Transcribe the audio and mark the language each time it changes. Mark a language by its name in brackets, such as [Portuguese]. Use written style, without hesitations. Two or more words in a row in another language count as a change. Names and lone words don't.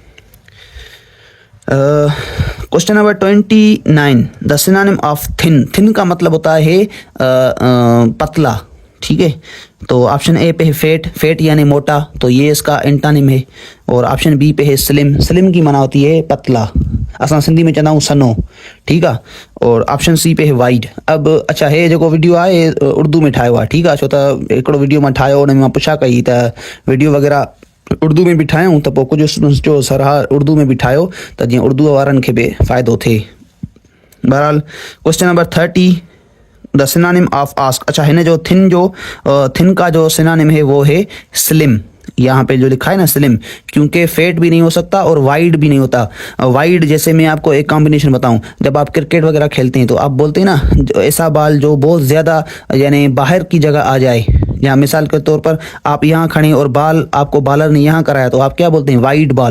[English] question number 29, the synonym of thin. [Hindi] थिन का मतलब होता है पतला। ठीक है, तो [English] option A [Hindi] पे है फेट। फेट यानी मोटा, तो ये इसका एंटोनिम है। और [English] option B [Hindi] पे है स्लिम। स्लिम की माना होती है पतला, [Sindhi] असां सिंधी में चवंदा आहियूं सनो। [Hindi] ठीक है, और [English] option C [Hindi] पे है वाइड। अब अच्छा, [Sindhi] हे जेको वीडियो आहे उर्दू में ठाहियो आहे। ठीकु आहे, छो त हिकिड़ो वीडियो मां ठाहियो, उन में मां पुछा कई त वीडियो वग़ैरह उर्दू में भी ठाहियूं, त पोइ कुझु स्टूडेंट्स जो सर हा उर्दू में भी ठाहियो त जीअं उर्दू वारनि खे बि फ़ाइदो थिए। [English] बहरहाल question number 30 the synonym of ask. [Hindi] अच्छा है ना, जो थिन का जो सिनोनिम है वो है स्लिम। यहाँ पे जो लिखा है ना स्लिम, क्योंकि फेट भी नहीं हो सकता और वाइड भी नहीं होता। वाइड जैसे मैं आपको एक कॉम्बिनेशन बताऊं, जब आप क्रिकेट वगैरह खेलते हैं तो आप बोलते हैं ना ऐसा बॉल जो बहुत ज़्यादा यानी बाहर की जगह आ जाए, या मिसाल के तौर पर आप यहाँ खड़े और बॉल आपको बॉलर ने यहाँ कराया तो आप क्या बोलते हैं, [English] wide ball.